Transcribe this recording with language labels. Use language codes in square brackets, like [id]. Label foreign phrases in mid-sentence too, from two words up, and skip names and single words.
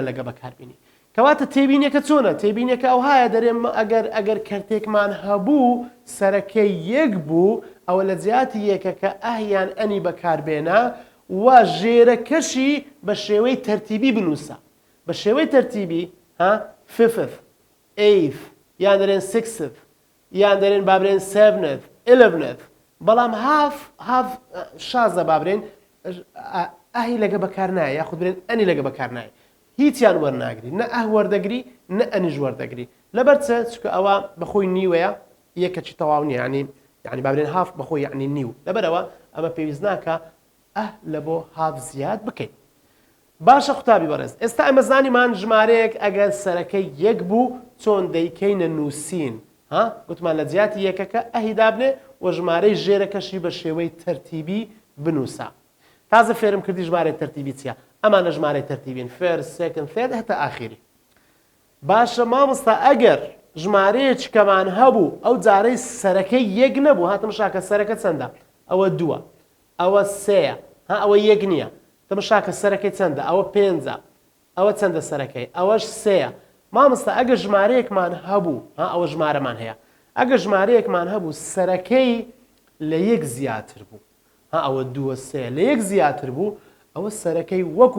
[ckb] لەگە بەکاربینی کەواتە تێبینیەکە چۆنە تێبینیەکە ئەو هایە دەرێن ئەگەر کەرتێکمان هەبوو سەرەکەی 1 بوو ئەوە لە جیاتی یەکەکە ئەهیان ئەنی بەکاربێنە و ژێرەکەشی بە شێوەی تەرتیبی بنووسە بە شێوەی تەرتیبی [en] fifth eighth [ckb] یان دەرێن sixth یان دەرێن بابرێن seventh 11th بەڵام هاف شازە بابرێن ئەهی لەگە بەکار نایە یاخود برێن ئەنی لەگە بەکار نایە هیچیان وەرناگری نە ئەه وەردەگری نە ئەنیش وەردەگری لەبەرچە چکە ئەوە بەخۆی نیوەیە یەکەچی تەواو نیە یعنی بابرێن هاف بەخۆی یعنی نیو لەبەرەوە ئەمە پێویست ناکە لە بۆ هاف زیاد بکەین باشە قوتابی بەڕێز ئێستا ئەمە زانیمان ژمارەیەک ئەگەر سەرەکەی 1 بوو چۆن دەیکەینە نووسین گوتمان لە جیاتی یەکەکە ئەهی دابنێ و ژمارەی ژێرەکەشی بە شێوەی تەرتیبی بنووسە تازە فێرم کردی ژمارەی تەرتیبی چیە ئەمانە ژمارەی تەرتیبین [en] first second third [ckb] هەتا ئاخری باشە مامۆستا ئەگەر ژمارەیەکی کەمان هەبوو ئەو جارەی سەرەکەی یەک نەبوو هاتم شاکە سەرەکە چەندە ئەوە دووە ئەوە سێیە ئەوە یەک نییە تەمەشاکە سەرەکەی چەندە ئەوە پێنجە ئەوە چەندە سەرەکەی ئەوەش سێیە مامۆستا ئەگەر ژمارەیەکمان هەبوو ئەوە ژمارەمان هەیە ئەگەر ژمارەیەکمان هەبوو سەرەکەی لە یەک زیاتر بوو ئەوە دووە سێ لە یەک زیاتر بوو ئەوە سەرەکەی وەکو